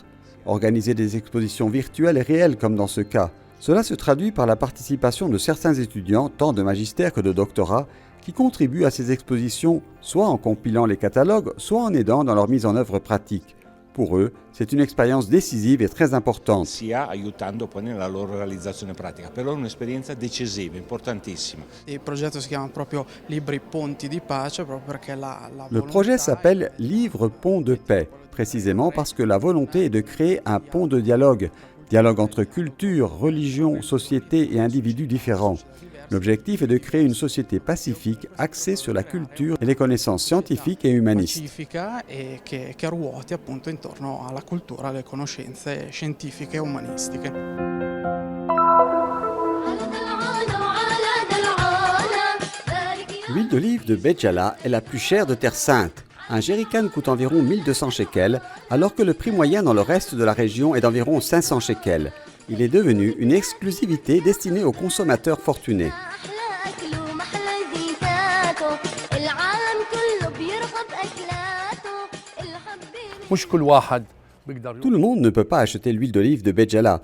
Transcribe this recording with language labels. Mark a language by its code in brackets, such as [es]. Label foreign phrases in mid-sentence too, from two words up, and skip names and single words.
[fr] Organiser des expositions virtuelles et réelles comme dans ce cas. Cela se traduit par la participation de certains étudiants, tant de magistère que de doctorat, qui contribuent à ces expositions, soit en compilant les catalogues, soit en aidant dans leur mise en œuvre pratique. Pour eux, c'est une expérience décisive et très importante. [it] Aiutando poi nella loro realizzazione pratica. Per loro è un'esperienza decisiva, importantissima. Il progetto si chiama proprio Libri Ponti di Pace, proprio perché [fr] Le projet s'appelle Livre Pont de Paix, précisément parce que la volonté est de créer un pont de dialogue entre culture, religion, société et individus différents. L'objectif est de créer une société pacifique axée sur la culture et les connaissances scientifiques et humanistes. [it] Pacifica e che ruoti appunto intorno alla cultura, alle conoscenze scientifiche e umanistiche. [fr] L'huile d'olive de Béjala est la plus chère de Terre Sainte. Un jerrycan coûte environ 1200 shekels, alors que le prix moyen dans le reste de la région est d'environ 500 shekels. Il est devenu une exclusivité destinée aux consommateurs fortunés. Tout le monde ne peut pas acheter l'huile d'olive de Béjala.